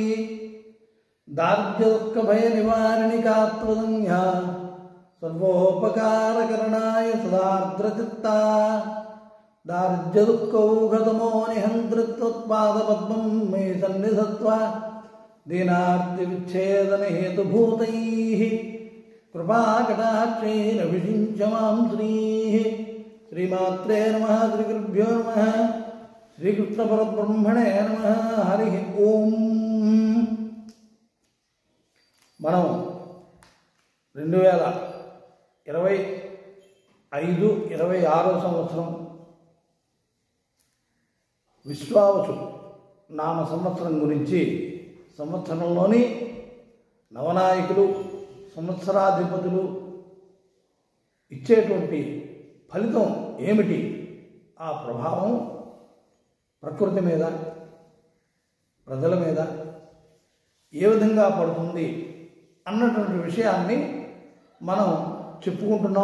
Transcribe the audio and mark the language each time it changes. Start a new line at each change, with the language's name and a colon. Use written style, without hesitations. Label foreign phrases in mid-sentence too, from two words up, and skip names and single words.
Sanskrit: दार्ढ्योत्कभयनिवारिणिकात्वदन्या सर्वोपकारकरणाय सदार्द्रचित्ता दार्ढ्यदुःखौघतमो निहन्त्रित्वत्पादपद्मं मे सन्निधत्वा दीनार्तिविच्छेदनहेतुभूतैः कृपाकटाक्षैरभिषिञ्च मां श्रीमात्रे नमः श्रीगुरुभ्यो नमः श्रीकृष्णपरब्रह्मणे नमः हरि ओं
Telugu: మనం 2025-26 సంవత్సరం విశ్వావసు నామ సంవత్సరం గురించి సంవత్సరంలోని నవనాయకులు సంవత్సరాధిపతులు ఇచ్చేటువంటి ఫలితం ఏమిటి, ఆ ప్రభావం ప్రకృతి మీద ప్రజల మీద ఏ విధంగా పడుతుంది అన్నటువంటి విషయాన్ని మనం చెప్పుకుంటున్నాం.